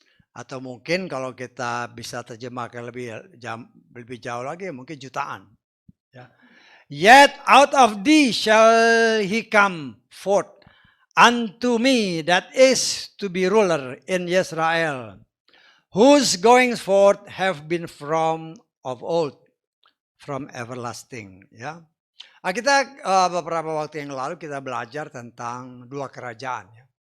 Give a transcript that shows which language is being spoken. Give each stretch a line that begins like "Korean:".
Indonesian: Atau mungkin kalau kita bisa terjemahkan lebih jauh lagi mungkin jutaan. Ya.
English: Yet out of thee shall he come forth unto me, that is to be ruler in Israel, whose goings forth have been from of old, from everlasting.
Indonesian: Ya, nah, kita beberapa waktu yang lalu kita belajar tentang dua kerajaan, ya.